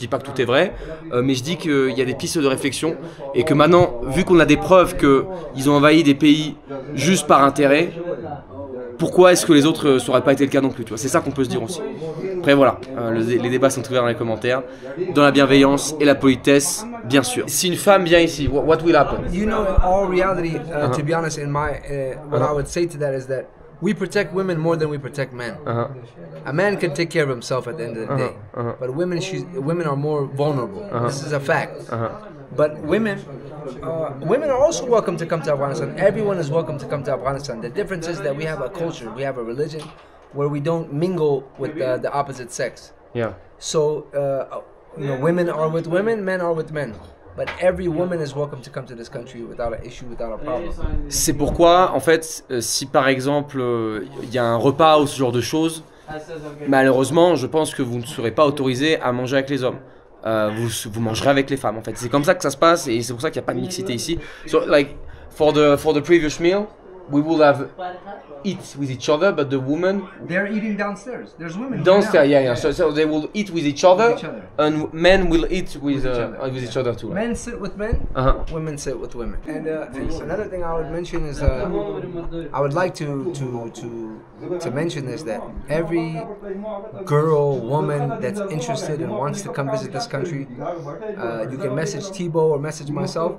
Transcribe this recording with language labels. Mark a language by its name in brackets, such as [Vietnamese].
[French] Je dis pas que tout est vrai, mais je dis qu'il y a des pistes de réflexion et que maintenant, vu qu'on a des preuves qu'ils ont envahi des pays juste par intérêt, pourquoi est-ce que les autres ça n'aurait pas été le cas non plus, tu vois. C'est ça qu'on peut se dire aussi. Après voilà, les débats sont ouverts dans les commentaires, dans la bienveillance et la politesse, bien sûr. Si une femme vient ici, [English] what will happen? You know, in all reality, to be honest, in my what I would say to that is that we protect women more than we protect men. A man can take care of himself at the end of the day, but women are more vulnerable. This is a fact. But women are also welcome to come to Afghanistan. Everyone is welcome to come to Afghanistan. The difference is that we have a culture, we have a religion, where we don't mingle with the opposite sex. Yeah. So, you know, women are with women, men are with men. But every woman is welcome to come to this country without an issue, without a problem. [French] C'est pourquoi, en fait, si par exemple il y a un repas ou ce genre de choses, malheureusement, je pense que vous ne serez pas autorisé à manger avec les hommes. Vous mangerez avec les femmes, en fait. C'est comme ça que ça se passe et c'est pour ça qu'il n'y a pas de mixité ici. [English] So, like, for the previous meal, we will have eat with each other, but the women they're eating downstairs. There's women downstairs. Yeah. So they will eat with each other, and men will eat with each other too. Men sit with men, women sit with women. And another thing I would mention is I would like to mention is that every girl, woman that's interested and wants to come visit this country, you can message Thibaut or message myself.